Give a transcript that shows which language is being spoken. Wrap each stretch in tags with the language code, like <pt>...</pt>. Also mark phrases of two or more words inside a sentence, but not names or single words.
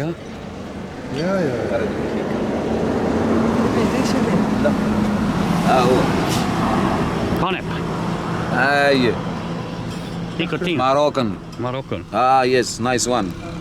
<et>Jah. Ja. Kanep. Nikotiin.</et> <en>Moroccan. Yes, nice one.</en>